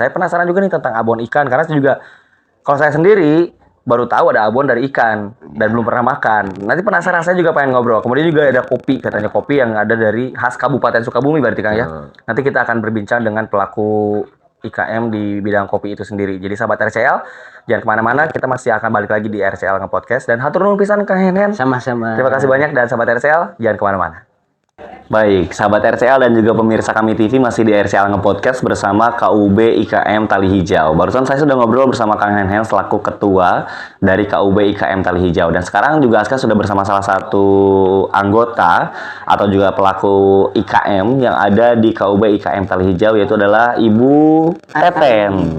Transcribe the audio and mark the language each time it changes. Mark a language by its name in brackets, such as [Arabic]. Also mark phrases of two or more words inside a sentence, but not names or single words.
[Indonesian] Saya penasaran juga nih tentang abon ikan karena juga kalau saya sendiri baru tahu ada abon dari ikan dan belum pernah makan. Nanti penasaran, saya juga pengen ngobrol. Kemudian juga ada kopi, katanya kopi yang ada dari khas Kabupaten Sukabumi berarti Kang ya. Nanti kita akan berbincang dengan pelaku IKM di bidang kopi itu sendiri. Jadi sahabat RCL, jangan kemana-mana, kita masih akan balik lagi di RCL Nge-Podcast. [Sundanese] Dan hatur nuhun pisan Kang Henhen. [Indonesian] Sama-sama. Terima kasih banyak, dan sahabat RCL, jangan kemana-mana. Baik, sahabat RCL dan juga pemirsa kami TV masih di RCL Nge-Podcast bersama KUB IKM Tali Hijau. Barusan saya sudah ngobrol bersama Kang Henhen selaku ketua dari KUB IKM Tali Hijau. Dan sekarang juga Aska sudah bersama salah satu anggota atau juga pelaku IKM yang ada di KUB IKM Tali Hijau, yaitu adalah Ibu Teten.